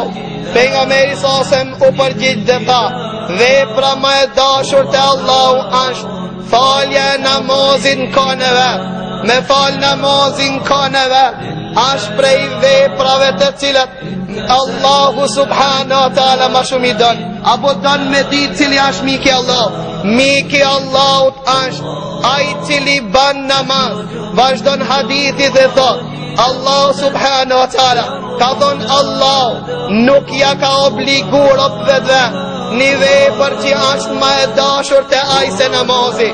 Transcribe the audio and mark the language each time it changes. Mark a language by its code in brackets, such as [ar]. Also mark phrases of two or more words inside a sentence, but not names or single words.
[sq] Pejgamberi [ar] صلى الله عليه وسلم [sq] u përgjigj dhe tha: Vepra më e dashur te Allah është falja e namazit në kohën e vet. me fal namazin ka në vetë, është prej veprave të cilat Allahu [ar] سبحانه وتعالى [sq] ma shumë i don. Apo don me ditë cili është miki Allah. Miki Allahut është ai cili ban namaz. Vazhdon hadithi dhe thot Allah [ar] سبحانه وتعالى [sq] ka thon Allah nuk ja ka obliguar robëve një vepër që është më e dashur te ai se namazi.